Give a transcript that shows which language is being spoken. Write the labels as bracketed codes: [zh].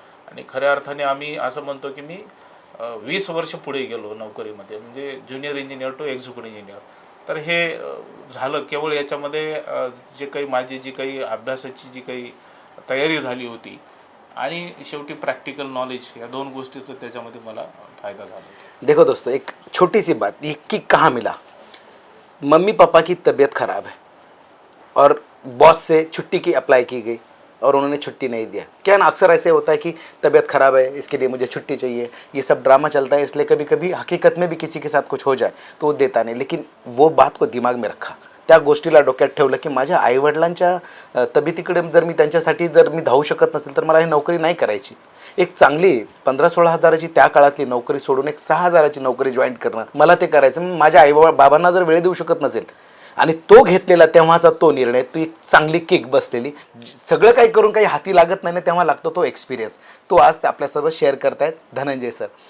[mr] आणि खऱ्या अर्थाने आम्ही असं म्हणतो की मी 20 वर्ष पुढे गेलो नोकरीमध्ये, म्हणजे junior engineer to executive engineer. तर हे झालं केवळ याच्यामध्ये जे काही माझी जी काही अभ्यासाची जी काही तयारी झाली होती आणि शेवटी प्रॅक्टिकल नॉलेज, या 2 गोष्टीचा त्याच्यामध्ये मला फायदा झाला. [hi] देखो दोस्तों, एक छोटी सी बात, ये कि कहाँ मिला. मम्मी पापा की तबीयत ख़राब है और बॉस से छुट्टी की अप्लाई की गई और उन्होंने छुट्टी नहीं दिया. क्या ना, अक्सर ऐसे होता है कि तबीयत ख़राब है, इसके लिए मुझे छुट्टी चाहिए. ये सब ड्रामा चलता है, इसलिए कभी कभी हकीकत में भी किसी के साथ कुछ हो जाए तो वो देता नहीं. लेकिन वो बात को दिमाग में रखा, [mr] त्या गोष्टीला डोक्यात ठेवलं की माझ्या आईवडिलांच्या तब्येतीकडे जर मी त्यांच्यासाठी जर मी धावू शकत नसेल तर मला ही नोकरी नाही करायची. एक चांगली 15-16 हजाराची त्या काळातली नोकरी सोडून एक 6 हजाराची नोकरी जॉईन करणं मला ते करायचं. माझ्या बाबांना जर वेळ देऊ शकत नसेल आणि तो घेतलेला तेव्हाचा तो निर्णय, तो एक चांगली किक बसलेली, सगळं काही करून काही हाती लागत नाही ना, तेव्हा लागतो तो एक्सपिरियन्स, तो आज आपल्यासोबत शेअर करतायत धनंजय सर.